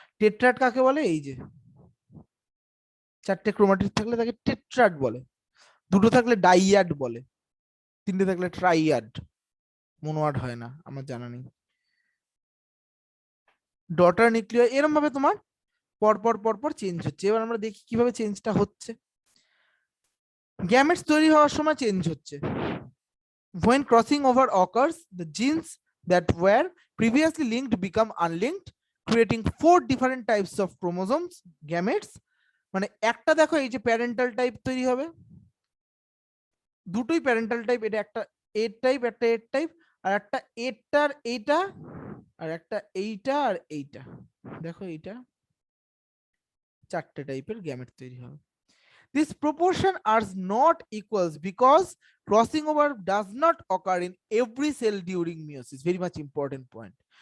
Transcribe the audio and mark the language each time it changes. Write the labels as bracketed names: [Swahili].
[Bangla] Tetrad কাকে বলে, এই যে চারটে ক্রোমাটিড থাকলে তাকে টেট্রাড বলে, দুটো থাকলে ডাইয়াড বলে, তিনটে থাকলে ট্রাইয়াড, মোনোয়াড হয় না আমার জানা নেই। ডটার নিউক্লিয়ার এরকম ভাবে তোমার পরপর পরপর চেঞ্জ হচ্ছে। এবার আমরা দেখি কিভাবে চেঞ্জটা হচ্ছে। গ্যামেটস তৈরি হওয়ার সময় চেঞ্জ হচ্ছে। [English] When crossing over occurs, the genes that were previously linked become unlinked, creating 4 different types of chromosomes, gametes. [Bangla] মানে একটা দেখো এই যে প্যারেন্টাল টাইপ তৈরি হবে, দুটোই প্যারেন্টাল টাইপ, এটা একটা এর টাইপ, একটা এর টাইপ, আর একটা এটার এইটা, আর একটা এইটা আর এইটা, দেখো এইটা, চারটে টাইপের গ্যামেট তৈরি হবে। [English] This proportion are not equals because crossing over does not occur in every cell during meiosis. Very much important point.